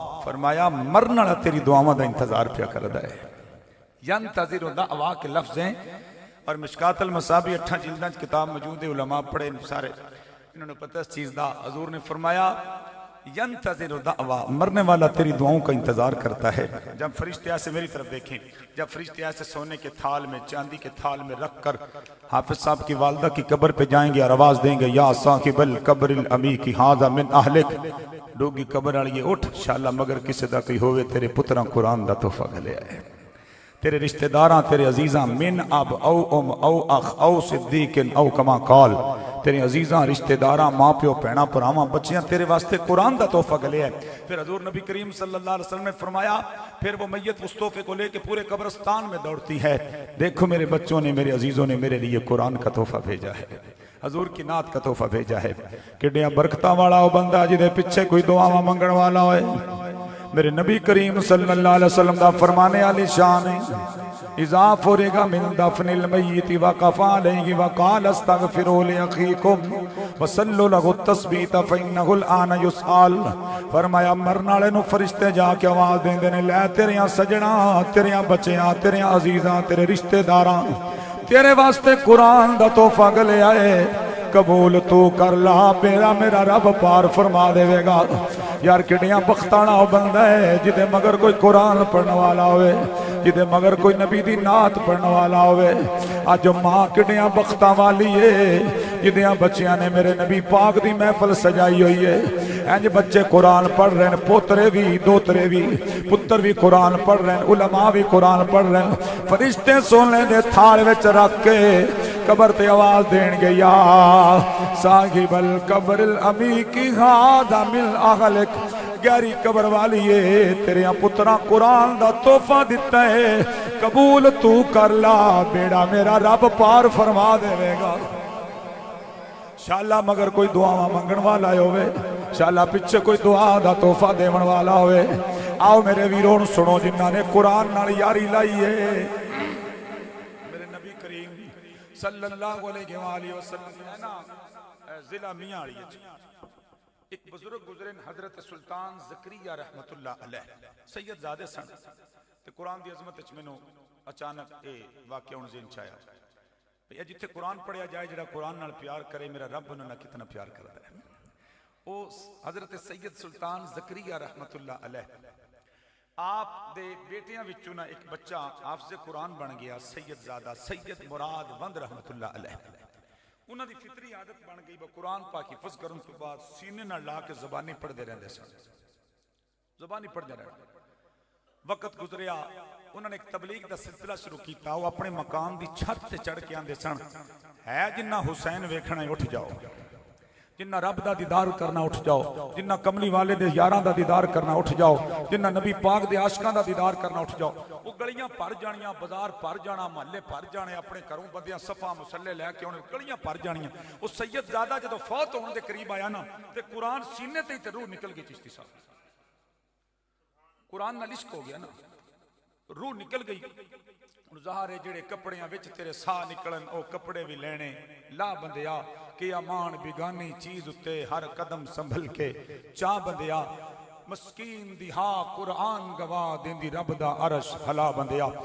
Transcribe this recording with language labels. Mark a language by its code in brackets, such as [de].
[pa] فرمایا مرن والا تیری دعاواں دا انتظار پیا کردا ہے. [ar] ینتظر دعوا [pa] کے لفظ ہیں اور مشکات المصابیح 8 جلداں کتاب موجود ہے, علماء پڑھے سارے, انہوں نے پتہ اس چیز دا. [ur] حضور نے فرمایا [ar] ینتظر دعوا, [ur] مرنے والا تیری دعاؤں کا انتظار کرتا ہے. جب فرشتے ایسے میری طرف دیکھیں, جب فرشتے ایسے سونے کے تھال میں چاندی کے تھال میں رکھ کر حافظ صاحب کی والدہ کی قبر پہ جائیں گے اور آواز دیں گے, [ar] یا صاحب القبر العمیق ھذا من اہلک, [pa] ڈوگی قبر والیے اٹھ انشاءاللہ مگر کسی دا کوئی ہوئے تیرے پتراں قرآن دا تحفہ گلے آئے, تیرے رشتہ داراں تیرے عزیزاں, [ar] من اب او ام او اخ او صدیق او کما قال, [pa] تیرے عزیزاں رشتہ داراں ماں پیو پینا پراواں بچیاں تیرے واسطے قرآن دا تحفہ گلے ہے. [ur] پھر حضور نبی کریم صلی اللہ علیہ وسلم نے فرمایا پھر وہ میت اس تحفے کو لے کے پورے قبرستان میں دوڑتی ہے, دیکھو میرے بچوں نے میرے عزیزوں نے میرے لیے قرآن کا تحفہ بھیجا ہے, حضور کی نعت کا تحفہ بھیجا ہے. [pa] کڈیاں برکتاں والا او بندہ جدے پیچھے کوئی دعاواں منگن والا ہوئے. میرے نبی کریم صلی اللہ علیہ وسلم دا فرمانے علی شان ہے, [ar] اذا فرغ من دفن المیت وقف علیہ وقال استغفروا لاخیکم وصلوا له التثبیت فانه الان یسأل. [pa] فرمایا مرن والے نو فرشتے جا کے آواز دیندے نے, لے تیریاں سجنا تیریاں بچیاں تیریاں عزیزاں تیرے رشتہ داراں تیرے واسطے قرآن دا تحفہ گلے آئے, قبول تو کر لا, میرا رب پار فرما دے گا. یار کڈیاں بختانہ ہو بندہ ہے جدے مگر کوئی قرآن پڑھنے والا ہوئے, جدے مگر کوئی نبی دی نعت پڑھنے والا ہوئے. آج ماں کڈیاں بختاں والی ہے جدیاں بچیاں نے میرے نبی پاک دی محفل سجائی ہوئی ہے. اینج بچے قرآن پڑھ رہے ہیں, پوترے بھی دوترے بھی, پتر بھی قرآن پڑھ رہے ہیں, علماء بھی قرآن پڑھ رہے ہیں. فرشتے سونے دے تھال وچ رکھ کے قبر تے آواز دین گے, [ar] یا صاحب القبر العمیق ھذا من اہلک, [pa] گہری قبر والیے تیرے پتراں قرآن دا تحفہ دیتا ہے, قبول تو کر لا, بیڑا میرا رب پار فرما دے گا. انشاءاللہ مگر کوئی دعا منگن والا ہوئے, انشاءاللہ پیچھے کوئی دعا دا تحفہ دیون والا ہوئے, آؤ میرے ویرون سنو جنہاں نے قرآن نال یاری لائی ہے. میرے نبی کریم صلی اللہ علیہ وآلہ وسلم ہے نا ضلع میاں آڑی ہے, ایک بزرگ گزرین حضرت سلطان زکریہ رحمت اللہ علیہ سید زادے سن. تے قرآن دی عظمت اچ مینوں اچانک اے واقعہ ان ذہن چایا, بھئی جتھے قرآن پڑھیا جائے جڑا قرآن نال پیار کرے میرا رب انہاں نال کتنا پیار کرتا ہے. او حضرت سید سلطان زکریہ رحمت اللہ علیہ, آپ دے بیٹیاں وچوں نا ایک بچہ حافظ قرآن بن گیا, سید زادہ سید مراد وند رحمت اللہ علیہ. انہاں دی فطری عادت بن گئی با قرآن پاک حفظ کرن تو بعد سینے نہ لا کے زبانی پڑھ دے رہندے سن, زبانی پڑھ دے رہندے. وقت گزریا انہوں نے ایک تبلیغ دا سلسلہ شروع کیتا, وہ اپنے مقام دی چھت تے چڑھ کے آندے سن, ہے جنہ حسین ویکھنا ہے اٹھ جاؤ, جنہ رب دا دیدار کرنا اٹھ جاؤ, جنہ کملی والے دے یاراں دا دیدار کرنا اٹھ جاؤ, جنہ نبی پاک دے عاشقاں دا دیدار کرنا اٹھ جاؤ. وہ گلیاں بھر جانیاں, بازار بھر جانا, محلے بھر جانے, اپنے گھروں بندیاں صفا مسلے لے کے انہیں گلیاں بھر جانیاں. وہ سید زادہ جدو فوت ہونے دے قریب آیا نا تے قرآن سینے تے تے روح نکل گئی. چشتی صاحب قرآن نال عشق ہو گیا نا, روح نکل گئی. ظاہرے جڑے کپڑیاں وچ تیرے ساہ نکلن او کپڑے بھی لینے, لا بندیا کہ امان بگانی چیز اتے ہر قدم سنبھل کے, چاہ بندیا مسکین دی ہاں قرآن گواہ دین دی رب دا عرش ہلا بندیا.